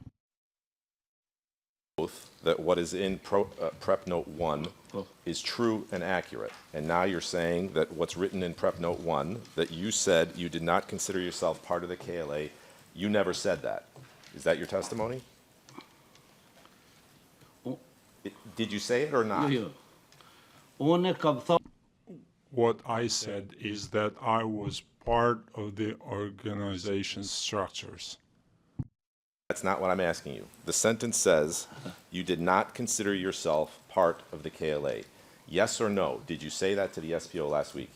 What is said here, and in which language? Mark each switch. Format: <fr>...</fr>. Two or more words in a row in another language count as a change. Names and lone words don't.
<en>That what is in Prep Note 1 is true and accurate. And now you're saying that what's written in Prep Note 1, that you said you did not consider yourself part of the KLA, you never said that. Is that your testimony? Did you say it or not?</en> <sq>Jo. Unë kam thënë</sq> <en>What I said is that I was part of the organization's structures. That's not what I'm asking you. The sentence says you did not consider yourself part of the KLA. Yes or no? Did you say that to the SPO last week?</en>